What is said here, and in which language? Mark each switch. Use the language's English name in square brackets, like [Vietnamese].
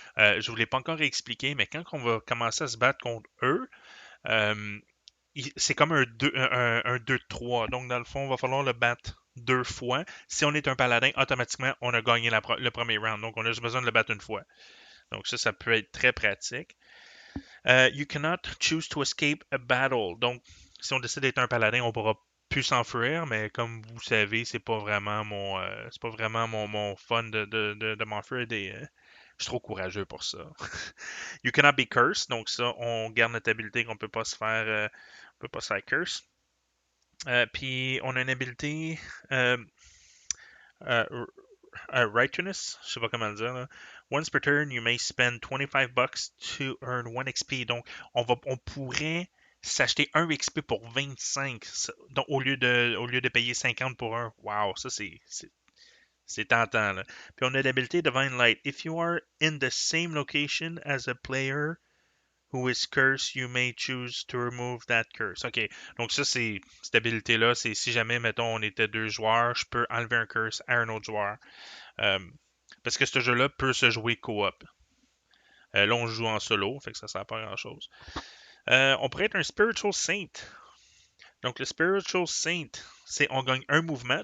[French] Je ne vous l'ai pas encore expliqué, mais quand on va commencer à se battre contre eux, c'est comme un 2-3. Donc, dans le fond, il va falloir le battre 2 fois. Si on est un paladin, automatiquement, on a gagné le premier round. Donc, on a juste besoin de le battre une fois. Donc ça peut être très pratique. [English] You cannot choose to escape a battle. [French] Donc, si on décide d'être un paladin, on pourra plus s'enfuir, mais comme vous savez, c'est pas vraiment mon fun de m'enfuir je suis trop courageux pour ça. [English] You cannot be cursed, [French] donc ça, on garde notre habilité qu'on peut pas se faire, on peut pas se faire curse. Puis on a une habilité euh, euh, righteousness, je sais pas comment le dire. Là. [English] Once per turn, you may spend 25 bucks to earn 1 XP. [French] Donc, on pourrait s'acheter 1 XP pour 25. Donc, au lieu de payer 50 pour un. Wow, ça c'est tentant. Là. Puis on a l'habilité Divine Light. [English] If you are in the same location as a player who is cursed, you may choose to remove that curse. [French] OK. Donc ça, cette habilité-là, c'est si jamais, mettons, on était 2 joueurs, je peux enlever un curse à un autre joueur. Euh, parce que ce jeu-là peut se jouer co-op. Là, on joue en solo, fait que ça sert pas à grand-chose. On pourrait être un Spiritual Saint. Donc, le Spiritual Saint, c'est on gagne un mouvement.